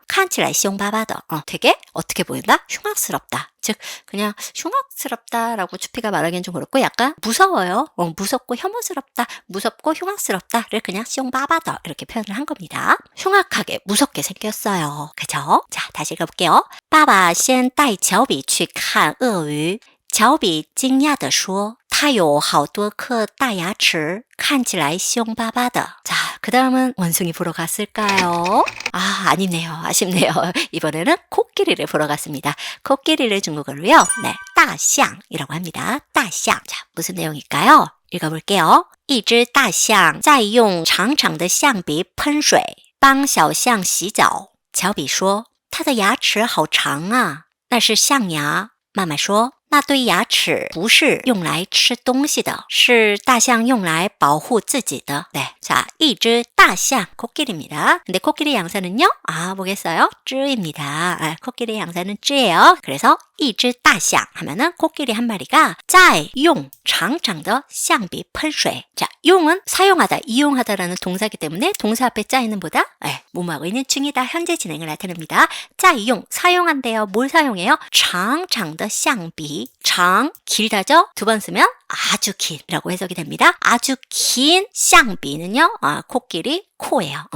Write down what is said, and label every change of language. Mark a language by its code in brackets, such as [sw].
[zh] 칸칠라이 숑바바더. [ko] 되게 어떻게 보인다? 흉악스럽다. 즉 그냥 흉악스럽다라고 추피가 말하기엔 좀 그렇고 약간 무서워요. 무섭고 혐오스럽다, 무섭고 흉악스럽다를 그냥 숑바바더 이렇게 표현을 한 겁니다. 흉악하게 무섭게 생겼어요. 그죠? 자, 다시 읽어볼게요. [zh] 爸爸先带乔比去看鳄鱼。乔比惊讶地说他有好多颗大牙齿看起来凶巴巴的. [ko] 자, 그 다음은 원숭이 보러 갔을까요? 아니네요. 아쉽네요. 이번에는 코끼리를 보러 갔습니다. 코끼리를 중국어로요. 네, 大象이라고 합니다. 大象. 자, 무슨 내용일까요? 읽어볼게요. [zh] 一只大象在用长长的象鼻喷水帮小象洗澡。乔比说他的牙齿好长啊，那是象牙。妈妈说那对牙齿不是用来吃东西的，是大象用来保护自己的. [ko] 네, 자, [zh] 一只大象 [ko] 코끼리입니다. 근데 코끼리 양사는요? 뭐겠어요? 쯔입니다. 코끼리 양사는 쯔예요. 그래서 [zh] 一只大象 [ko] 하면은 코끼리 한 마리가 [zh] 在用长长的象鼻喷水. [ko] 자, 용은 사용하다, 이용하다라는 동사이기 때문에 동사 앞에 짜이는 보다 뭐뭐하고 있는 중이다, 현재 진행을 나타냅니다. [zh] 在用, [ko] 사용한대요. 뭘 사용해요? [zh] 长长的象鼻. [ko] 장, 길다죠? 두 번 쓰면 아주 긴이라고 해석이 됩니다. 아주 긴 쌍비는요, 코끼리 코예요.